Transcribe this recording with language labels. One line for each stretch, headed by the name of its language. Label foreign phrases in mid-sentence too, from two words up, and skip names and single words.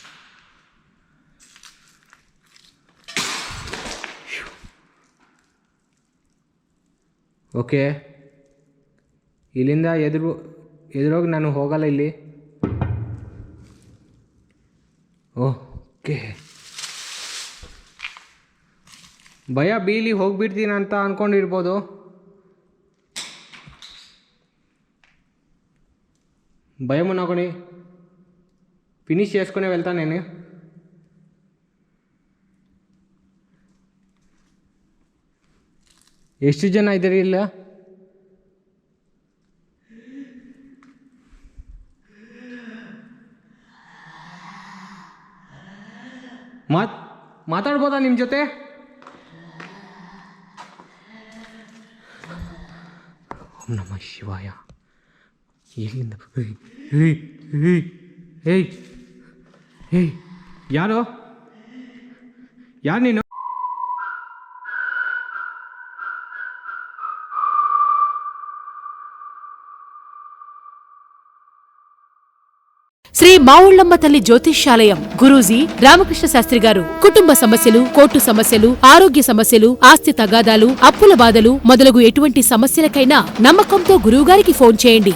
Kannada: ಓಕೆ, ಇಲ್ಲಿಂದ ಎದುರೋಗಿ ನಾನು ಹೋಗಲ್ಲ ಇಲ್ಲಿ. ಓಕೆ, ಭಯ ಬೀಲಿ ಹೋಗ್ಬಿಡ್ತೀನಿ ಅಂತ ಅಂದ್ಕೊಂಡಿರ್ಬೋದು.
Telugu: భయమునకొని ఫినిష్ చేసుకునే వెళ్తాను నేను.
Kannada: ಎಷ್ಟು ಜನ ಇದ್ದೀರಿ ಇಲ್ಲ? ಮಾತಾಡ್ಬೋದಾ ನಿಮ್ಮ ಜೊತೆ?
Sanskrit: ಓಂ ನಮಃ ಶಿವಾಯ.
Kannada: ಎಲ್ಲಿಂದ? ಯಾರು ನೀನು?
Telugu: శ్రీ మావుళ్ళమ్మ తల్లి జ్యోతిష్యాలయం గురూజీ రామకృష్ణ శాస్త్రి గారు కుటుంబ సమస్యలు, కోర్టు సమస్యలు, ఆరోగ్య సమస్యలు, ఆస్తి తగాదాలు, అప్పుల బాధలు మొదలగు ఎటువంటి సమస్యలకైనా నమ్మకంతో గురువుగారికి ఫోన్ చేయండి.